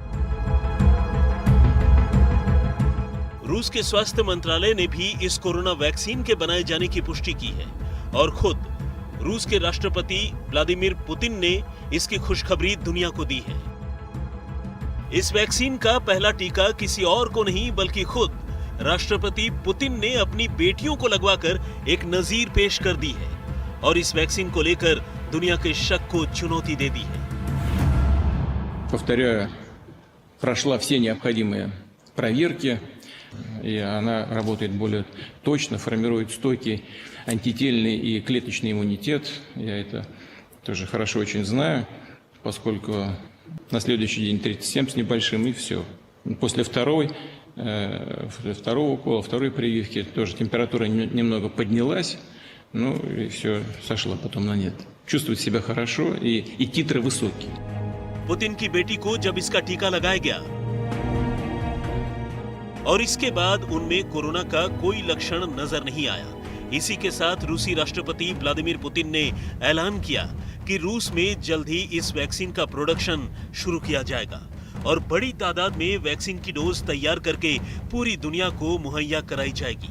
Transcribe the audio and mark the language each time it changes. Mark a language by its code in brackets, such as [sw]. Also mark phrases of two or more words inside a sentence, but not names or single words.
[hi] रूस के स्वास्थ्य मंत्रालय ने भी इस कोरोना वैक्सीन के बनाए जाने की पुष्टि की है और खुद रूस के राष्ट्रपति व्लादिमीर पुतिन ने इसकी खुशखबरी दुनिया को दी है। इस वैक्सीन का पहला टीका किसी और को नहीं बल्कि खुद राष्ट्रपति पुतिन ने अपनी बेटियों को लगवाकर एक नजीर पेश कर दी है और इस वैक्सीन को लेकर दुनिया के शक को चुनौती दे दी है। [ru] Повторяю, прошла все необходимые проверки, и она работает более точно, формирует стойкий антительный и клеточный иммунитет. Я это тоже хорошо очень знаю, поскольку на следующий день 37 с небольшим, и все. После второго укола, второй прививки тоже температура немного поднялась, ну и все, сошла потом на нет. Чувствует себя хорошо, и титры высокие. [hi] पुतिन की बेटी को जब इसका टीका लगाया गया और इसके बाद उनमें कोरोना का कोई लक्षण नजर नहीं आया, इसी के साथ रूसी राष्ट्रपति व्लादिमीर पुतिन ने ऐलान किया कि रूस में जल्द ही इस वैक्सीन का प्रोडक्शन शुरू किया जाएगा और बड़ी तादाद में वैक्सीन की डोज तैयार करके पूरी दुनिया को मुहैया कराई जाएगी।